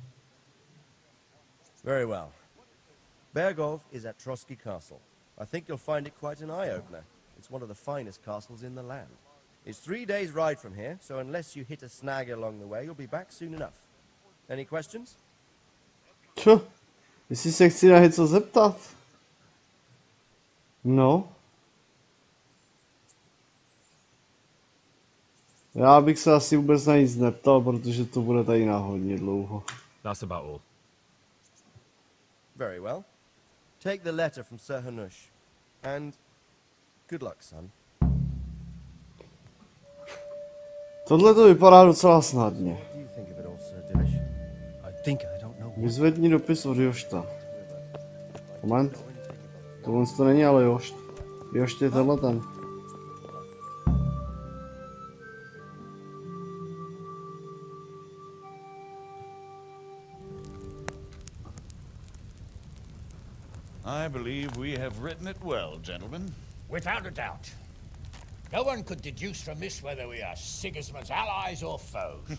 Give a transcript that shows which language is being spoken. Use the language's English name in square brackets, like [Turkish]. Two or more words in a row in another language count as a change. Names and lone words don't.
[English] Very well. Bergov is at Trotsky Castle. I think you'll find it quite an eye-opener. It's one of the finest castles in the land. It's 3 days' ride from here, so unless you hit a snag along the way, you'll be back soon enough. Any questions? [Czech] Jestli se chci na něco zeptat. No. Já bych se asi vůbec na nic neptal, protože to bude tady na hodně dlouho. [English] That's about all. Very well. Take the letter from Sir Hanush. And good luck, son. [Czech] Tohle to vypadá docela snadně. [English] What do you think of it all, Sir Divish? I think I don't know. [Czech] Vyzvedni dopis od Jošta. Moment. Tohle to není ale Jošt. Jošt je tenhle ten. [English] I believe we have written it well, gentlemen. Without a doubt. No one could deduce from this whether we are Sigismund's allies or foes.